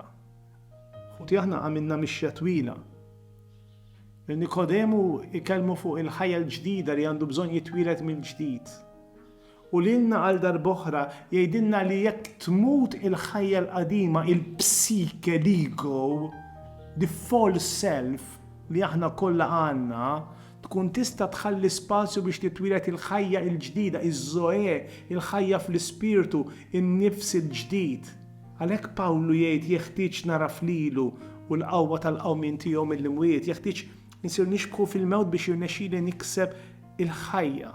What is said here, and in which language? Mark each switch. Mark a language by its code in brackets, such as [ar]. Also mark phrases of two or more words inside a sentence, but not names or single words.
[mt] Ħuti aħna għamilna mixja twila. Nikodemu ikellmu fuq il-ħajja l-ġdida li għandu bżonn jitwieled mill-ġdid. U lilna għal darb'oħra jgħidilna li jekk tmut il-ħajja l-qadima, il-psike, l-ego, [en] the false self [mt] li aħna kollha għandna, tkun tista' tħalli spazju biex titwieled il-ħajja l-ġdida, iż-żoe, il-ħajja fl-ispirtu, in-nifs il-ġdid. Għalhekk Pawlu jgħid jeħtieġ nara flilu u l-qawwa tal-qawmin tiegħu mill-imwiet, jeħtieġ insir nixbħu fil-mewt biex jirnexxieli nikseb il-ħajja.